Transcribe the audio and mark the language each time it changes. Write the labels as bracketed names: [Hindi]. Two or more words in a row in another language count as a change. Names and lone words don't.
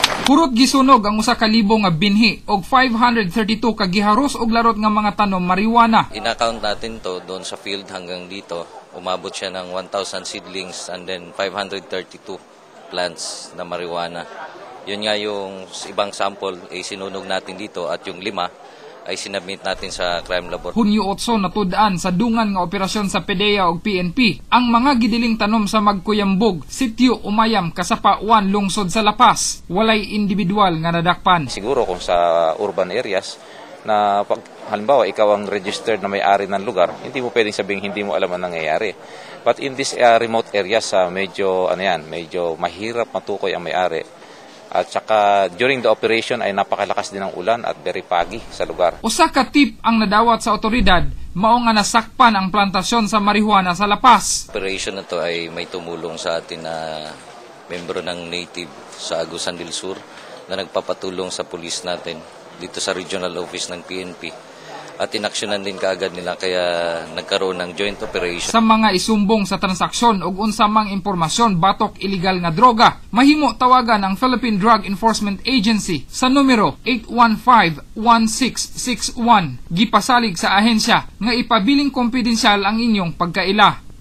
[Cebuano] Purot gisunog ang 1,000 nga binhi og 532 ka giharos og larot nga mga tanom marijuana. [Filipino] In-account natin to doon sa field hanggang dito. Umabot siya ng 1,000 [English] seedlings and then 532 plants [Filipino] na marijuana. Yun nga yung ibang sample ay sinunog natin dito at yung 5 ay sinabmit natin sa crime laboratory. [Cebuano] Hunyo 8 natudaan sa dungan nga operasyon sa PDEA ug PNP ang mga gidiling tanom sa Magkuyambog, Sitio Umayam, Kasapa 1, lungsod sa Lapas. Walay individual nga nadakpan. [Filipino] Siguro kung sa [English] urban areas [Filipino] na pag halimbawa ikaw ang registered na may-ari ng lugar, hindi mo pwedeng sabihin hindi mo alam ang nangyayari. [English] But in this remote areas, [Filipino] medyo mahirap matukoy ang may-ari. At saka [English] during the operation [Filipino] ay napakalakas din ng ulan at [English] very foggy [Filipino] sa lugar. [Cebuano] Usa ka tip ang nadawat sa otoridad, mao nga nasakpan ang plantasyon sa marijuana sa Lapas. [Filipino] Operation na to ay may tumulong sa atin na membro ng native sa Agusan del Sur na nagpapatulong sa pulis natin dito sa [English] regional office [Filipino] ng PNP. At inaksyonan din kaagad nila kaya nagkaroon ng [English] joint operation. [Cebuano] Sa mga isumbong sa transaksyon ug unsa mang impormasyon batok illegal nga droga, mahimo tawagan ang Philippine Drug Enforcement Agency sa numero 815-1661. Gipasalig sa ahensya nga ipabiling kompidensyal ang inyong pagkaila.